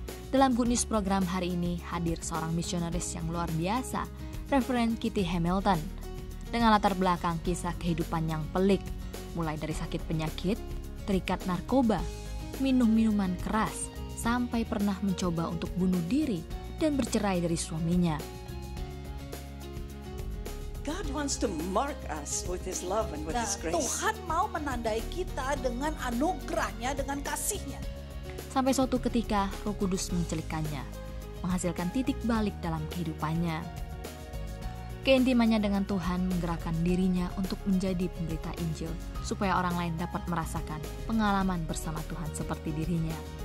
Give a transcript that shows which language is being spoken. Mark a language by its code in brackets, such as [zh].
[id] Dalam Good News Program hari ini hadir seorang misionaris yang luar biasa, Reverend Kitty Hamilton, dengan latar belakang kisah kehidupan yang pelik, mulai dari sakit penyakit, terikat narkoba, minum minuman keras, sampai pernah mencoba untuk bunuh diri dan bercerai dari suaminya. [en] God wants to mark us with His love and with His grace. [id] Tuhan mau menandai kita dengan anugerahnya, dengan kasihnya. Sampai suatu ketika Roh Kudus mencelikkannya, menghasilkan titik balik dalam kehidupannya. Keintimannya dengan Tuhan menggerakkan dirinya untuk menjadi pemberita Injil, supaya orang lain dapat merasakan pengalaman bersama Tuhan seperti dirinya.